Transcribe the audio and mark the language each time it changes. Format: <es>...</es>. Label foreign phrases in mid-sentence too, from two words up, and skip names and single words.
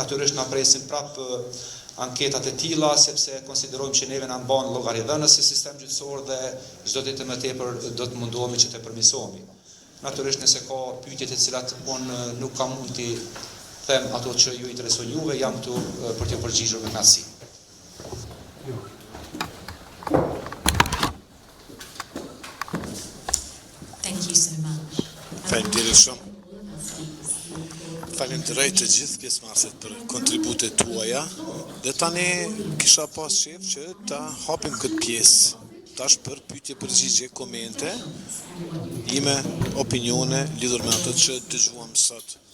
<sq>Natyrisht na presin prap anketat e tilla sepse konsiderojmë që neve na mban llogaridhënës si sistem gjyqësor dhe çdo ditë më tepër do të mundohemi që të përmirësohemi. Natyrisht nëse ka pyetje të cilat unë nuk kam mund t'i them ato që ju interesojnë juve, jam këtu për t'ju përgjigjur me kënaqësi.</sq> <en>Thank you so much.</en> <sq>Faleminderit shumë. Falenderoj të gjithë pjesëmarrësit për kontributet tuaja. Dhe tani kisha pas shef që ta hapim këtë pjesë. Tash për pyetje, përgjigje, komente, ime, opinione lidhur me ato që dëgjuam sot.</sq>